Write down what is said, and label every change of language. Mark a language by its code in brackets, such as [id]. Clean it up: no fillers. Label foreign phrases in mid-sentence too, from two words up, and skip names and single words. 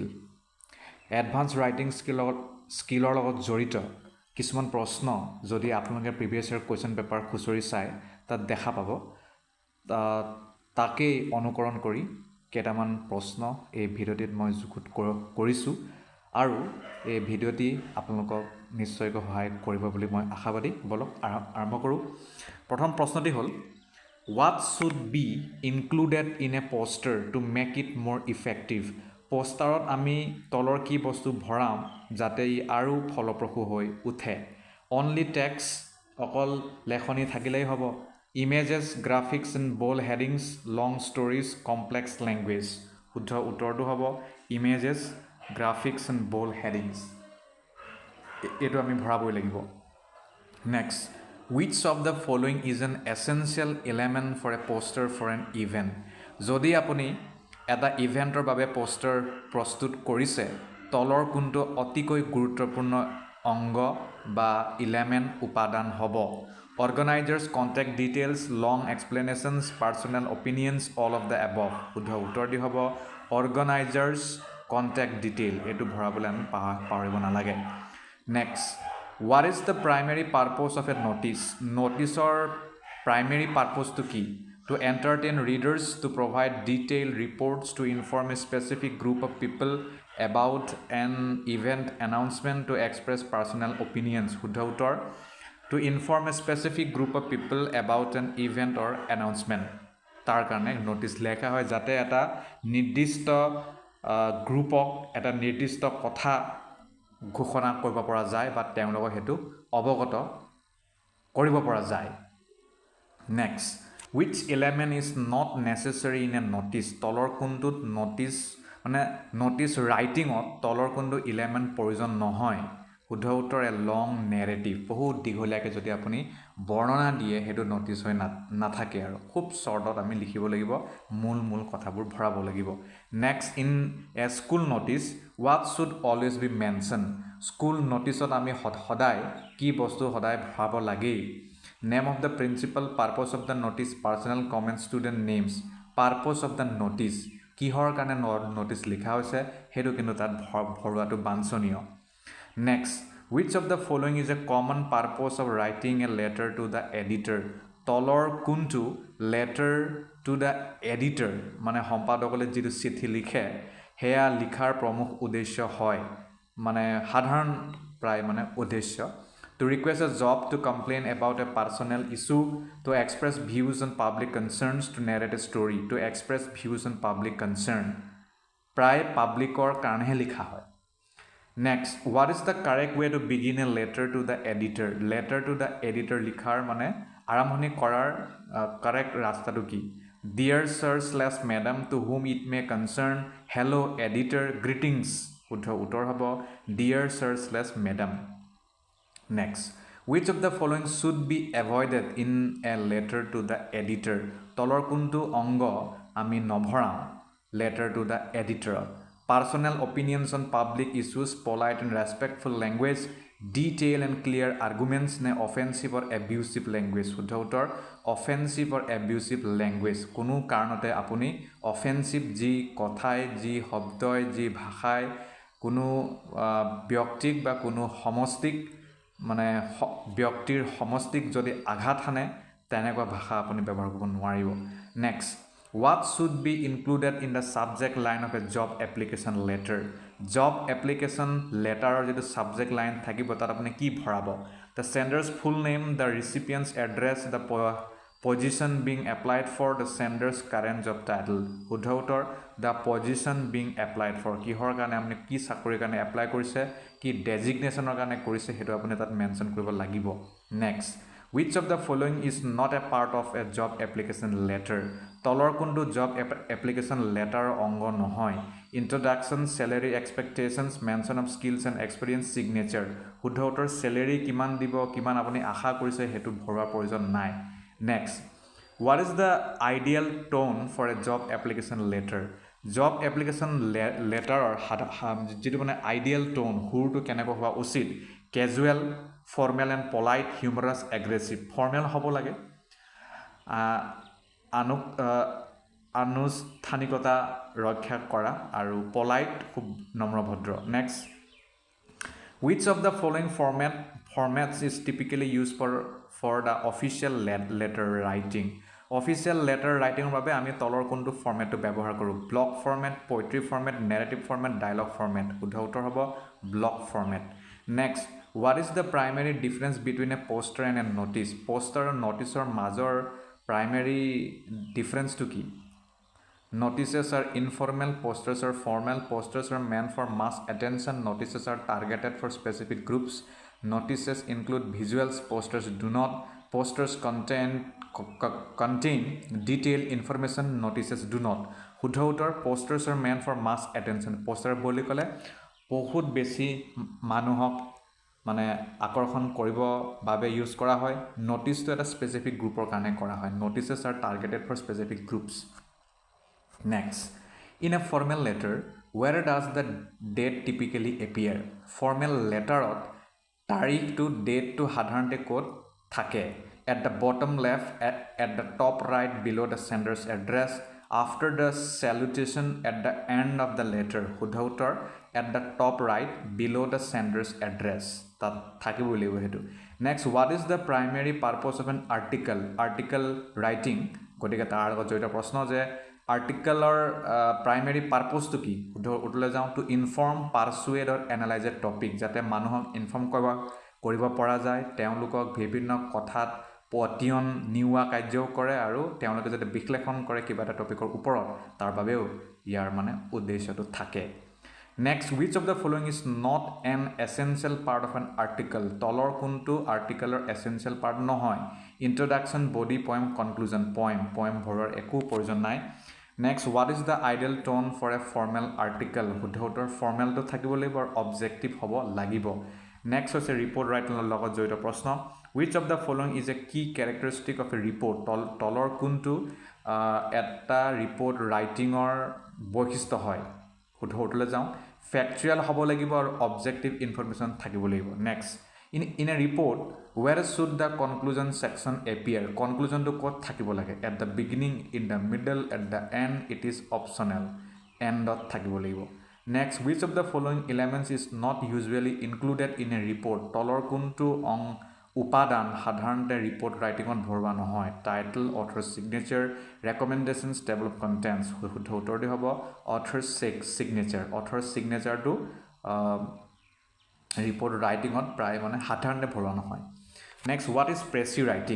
[en] advanced writing skillৰ [as] লগত জড়িত কিছুমান প্ৰশ্ন যদি আপোনালোকে [en] previous year question paper [as] খুচৰি চায় তাত দেখা পাব। তাকেই অনুকৰণ কৰি কেইটামান প্ৰশ্ন এই ভিডিঅ'টিত মই যুগুত কৰিছোঁ আৰু এই ভিডিঅ'টি আপোনালোকক নিশ্চয়কৈ সহায় কৰিব বুলি মই আশাবাদী। বলক আৰম্ভ কৰোঁ। প্ৰথম প্ৰশ্নটি হ'ল [en] What should be included in a poster to make it more effective? [as] পোষ্টাৰত আমি তলৰ কি বস্তু ভৰাম যাতে ই আৰু ফলপ্ৰসূ হৈ উঠে? [en] only text, [as] অকল লেখনি থাকিলেই হ'ব? [en] images, graphics and bold headings, long stories, complex language? [as] শুদ্ধ উত্তৰটো হ'ব [en] images, graphics and bold headings. [as] এইটো আমি ভৰাবই লাগিব। নেক্সট, [en] which of the following is an essential element for a poster for an event? [as] যদি আপুনি এটা ইভেণ্টৰ বাবে পোষ্টাৰ প্ৰস্তুত কৰিছে, তলৰ কোনটো অতিকৈ গুৰুত্বপূৰ্ণ অংগ বা ইলেমেণ্ট উপাদান হ'ব? [en] organisers, contact details, long explanations, personal opinions, all of the above? [as] শুদ্ধ উত্তৰটি হ'ব [en] organisers, contact detail. [as] এইটো ভৰাবলৈ আমি পাহৰিব নালাগে। নেক্সট, [en] what is the primary purpose of a notice? [as] নোটিছৰ [en] primary purposeটো [as] কি? [en] To entertain readers, to provide detailed reports, to inform a specific group of people about an event, announcement, to express personal opinions? [as] শুদ্ধ উত্তৰ [en] to inform a specific group of people about an event or announcement। [as] তাৰ কাৰণে নোটিছ লেখা হয় যাতে এটা নিৰ্দিষ্ট গ্ৰুপক এটা নিৰ্দিষ্ট কথা ঘোষণা কৰিব পৰা যায় বা তেওঁলোকক সেইটো অৱগত কৰিব পৰা যায়। নেক্সট, [en] which element is not necessary in a notice? [as] তলৰ কোনটোত নটিছ ৰাইটিঙত তলৰ কোনটো ইলেমেণ্ট প্ৰয়োজন নহয়? শুদ্ধ উত্তৰ [en] a long narrative. [as] বহুত দীঘলীয়াকৈ যদি আপুনি বৰ্ণনা দিয়ে সেইটো নটিছ হৈ নাথাকে আৰু খুব শ্বৰ্টত আমি লিখিব লাগিব, মূল কথাবোৰ ভৰাব লাগিব। [en] next, in a school notice what should always be mentioned? school noticeত [as] আমি সদায় কি বস্তু সদায় ভৰাব লাগেই? [en] name of the principal, purpose of the notice, personal comment, student names? purpose of the notice, [as] কিহৰ কাৰণে নটিছ লিখা হৈছে সেইটো কিন্তু তাত ভৰোৱাটো বাঞ্ছনীয়। নেক্সট, [en] which of the following is a common purpose of writing a letter to the editor? [as] তলৰ কোনটো [en] letter to the editor [as] মানে সম্পাদকলৈ যিটো চিঠি লিখে সেয়া লিখাৰ প্ৰমুখ উদ্দেশ্য হয়, মানে সাধাৰণ প্ৰায় মানে উদ্দেশ্য? [en] To request a job, to complain about a personal issue, to express views on public concerns, to narrate a story? To express views on public concern, [as] প্ৰায় পাব্লিকৰ কাৰণেহে লিখা হয়। নেক্সট, [en] what is the correct way to begin a letter to the editor? letter to the editor [as] লিখাৰ মানে আৰম্ভণি কৰাৰ কাৰেক্ট ৰাস্তাটো কি? [en] Dear sir/madam, to whom it may concern, hello editor, greetings? [as] শুদ্ধ উত্তৰ হ'ব [en] Dear sir/madam। Next, which of the following should be avoided in a letter to the editor? [as] তলৰ কোনটো অংগ আমি নভৰাম [en] letter to the editor? personal opinions on public issues, polite and respectful language, detailed and clear arguments, নে offensive or abusive language [as] শুদ্ধ উত্তৰ [en] offensive or abusive language [as] কোনো কাৰণতে আপুনি offensive যি কথাই যি শব্দই যি ভাষাই কোনো ব্যক্তিক বা কোনো সমষ্টিক মানে ব্যক্তিৰ সমষ্টিক যদি আঘাত হানে তেনেকুৱা ভাষা আপুনি ব্যৱহাৰ কৰিব নোৱাৰিব নেক্সট [en] What should be included in the subject line of a job application letter? Job application letter or the subject line [as] থাকিব তাত আপুনি কি ভৰাব [en] The sender's full name, the recipient's address, the position being applied for, the sender's current job title. [as] শুদ্ধ উত্তৰ [en] the position being applied for [as] কিহৰ কাৰণে আপুনি কি চাকৰিৰ কাৰণে এপ্লাই কৰিছে কি ডেজিগনেশ্যনৰ কাৰণে কৰিছে হেতু আপুনি তাত মেনশন কৰিব লাগিব নেক্সট [en] Which of the following is not a part of a job application letter? [as] তলৰ কোনটো [en] job application letter [as] অংগ নহয় [en] Introduction, salary expectations, mention of skills and experience, signature. [as] শুদ্ধ উত্তৰ salary কিমান দিব কিমান আপুনি আশা কৰিছে হেতু ভৰোৱাৰ প্ৰয়োজন নাই [en] Next, what is the ideal tone for a job application letter? Job application letter or [as] যেটো মানে [en] ideal tone [as] হুৰটো কেনেকৈ হোৱা উচিত [en] casual, formal and polite, humorous, aggressive. Formal [as] হ'ব লাগে আনুষ্ঠানিকতা ৰক্ষা কৰা আৰু [en] polite [as] খুব নম্ৰভদ্ৰ [en] Next, which of the following formats is typically used for the official letter writing? Official letter writing [as] বাবে আমি তলৰ কোনটো ফৰমেটটো ব্যৱহাৰ কৰোঁ [en] block format, poetry format, narrative format, dialogue format. [as] শুদ্ধ উত্তৰ হ'ব [en] block format. Next, what is the primary difference between a poster and a notice? Poster and noticeৰ মাজৰ primary difference to কি Notices are informal, posters are formal, posters are meant for mass attention, notices are targeted for specific groups, notices include visuals, posters do not, posters contain detailed information, notices do not. [as] শুদ্ধ উত্তৰ [en] posters are meant for mass attention. Poster [as] বুলি ক'লে বহুত বেছি মানুহক মানে আকৰ্ষণ কৰিব বাবে ইউজ কৰা হয় [en] noticeটো [as] এটা স্পেসিফিক গ্ৰুপৰ কাৰণে কৰা হয় [en] notices are targeted for specific groups Next, in a formal letter, where does the date typically appear? Formal letter তাৰিখ to date to [as] সাধাৰণতে ক'ত থাকে [en] At the bottom left, at the top right below the sender's address, after the salutation at the end of the letter. [as] শুদ্ধ উত্তৰ [en] at the top right below the sender's address. [as] তাত থাকিব লাগিব হেতু [en] Next, what is the primary purpose of an article? Article writing. [as] গতিকে তাৰ লগত জড়িত প্ৰশ্ন যে articleৰ [en] primary purpose [as] to কি উঠলে যাওঁ [en] to inform, persuade or analyze a topic [as] যাতে মানুহক ইনফৰ্ম কৰিব পৰা যায় তেওঁলোকক বিভিন্ন কথাত পতিয়ন নিউৱা কাৰ্যও কৰে আৰু তেওঁলোকে যাতে বিশ্লেষণ কৰে কিবা এটা টপিকৰ ওপৰত তাৰ বাবেও ইয়াৰ মানে উদ্দেশ্যটো থাকে [en] Next, which of the following is not an essential part of an article? [as] তলৰ কোনটো [en] articleৰ essential part নহয় Introduction, body, poem, conclusion. Poem [as] ভৰৰ একো প্ৰয়োজন নাই [en] Next, what is the ideal tone for a formal article? [as] শুদ্ধ উত্তৰ [en] formal to [as] থাকিব লাগিব আৰু [en] objective [as] হ'ব লাগিব [en] Next হৈছে report writing [as] লগত জড়িত প্ৰশ্ন [en] Which of the following is a key characteristic of a report? [as] তলৰ কোনটো এটা [en] report writingৰ [as] বৈশিষ্ট্য হয় শুদ্ধ উত্তৰলৈ যাওঁ [en] factual [as] হ'ব লাগিব আৰু [en] objective information [as] থাকিব লাগিব [en] Next, in a report, where should the conclusion section appear? Conclusion to [as] ক'ত থাকিব লাগে [en] At the beginning, in the middle, at the end, it is optional. End [as] থাকিব লাগিব [en] Next, which of the following elements is not usually included in a report? [as] তলৰ কোনটো উপাদান সাধাৰণতে report writingত ভৰোৱা নহয় [en] Title, author's signature, recommendations, table of contents. [as] শুদ্ধ উত্তৰটো হ'ব [en] author's signature. Author's signature [as] to report writingত প্ৰায় মানে সাধাৰণতে ভৰোৱা নহয় [en] Next, what is precis writing?